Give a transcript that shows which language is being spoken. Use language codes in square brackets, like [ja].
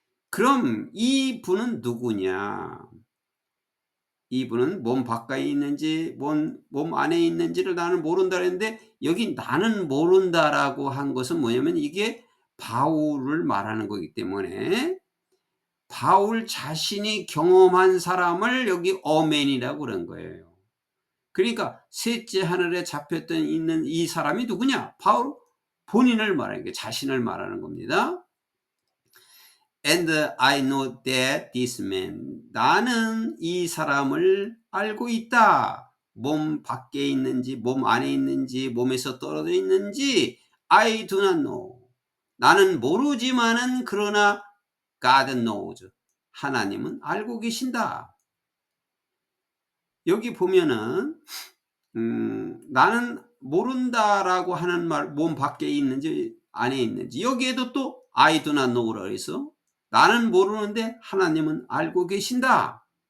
[ko] 그럼 이 분은 누구냐? 이분은 몸 바깥에 있는지 몸 안에 있는지를 나는 모른다 했는데, 여기 나는 모른다라고 한 것은 뭐냐면 이게 바울을 말하는 거기 때문에 바울 자신이 경험한 사람을 여기 어맨이라고 그런 거예요. 그러니까 셋째 하늘에 잡혔던 있는 이 사람이 누구냐? 바울 본인을 말하는 게 자신을 말하는 겁니다. [en] And I know that this man, [ko] 나는 이 사람을 알고 있다. 몸 밖에 있는지 몸 안에 있는지 몸에서 떨어져 있는지 [en] I do not know. [ko] 나는 모르지만은 그러나 [en] God knows. [ko] 하나님은 알고 계신다. 여기 보면은 나는 모른다라고 하는 말, 몸 밖에 있는지 안에 있는지, 여기에도 또 [en] I do not know [ko] 라고 해서 나는 모르는데 하나님은 알고 계신다.